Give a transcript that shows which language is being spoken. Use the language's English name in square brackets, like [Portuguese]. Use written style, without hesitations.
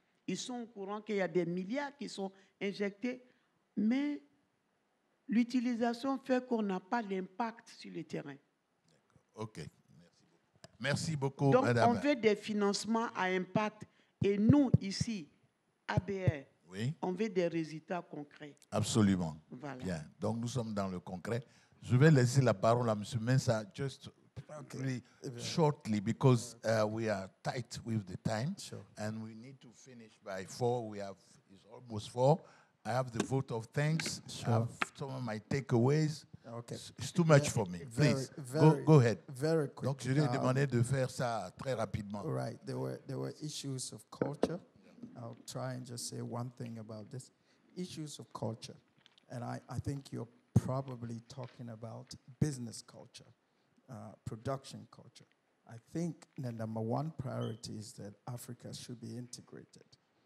[French] Ils sont au courant qu'il y a des milliards qui sont injectés, mais l'utilisation fait qu'on n'a pas l'impact sur le terrain. OK. Merci beaucoup, Donc, madame. on veut des financements à impact. Et nous, ici, ABR, oui, on veut des résultats concrets. Absolument. Voilà. Bien. Donc, nous sommes dans le concret. Je vais laisser la parole à M. [English] Mensah just really shortly because we are tight with the time. Sure. And we need to finish by 4. It's almost 4. I have the vote of thanks. Sure. I have some of my takeaways. Okay. It's too much for me. Please, go ahead. Very quick. [French] Donc, je lui ai demandé de faire ça très rapidement. [English] Right. There were issues of culture. I'll try and just say one thing about this. Issues of culture. And I think you're probably talking about business culture, production culture. I think the number one priority is that Africa should be integrated.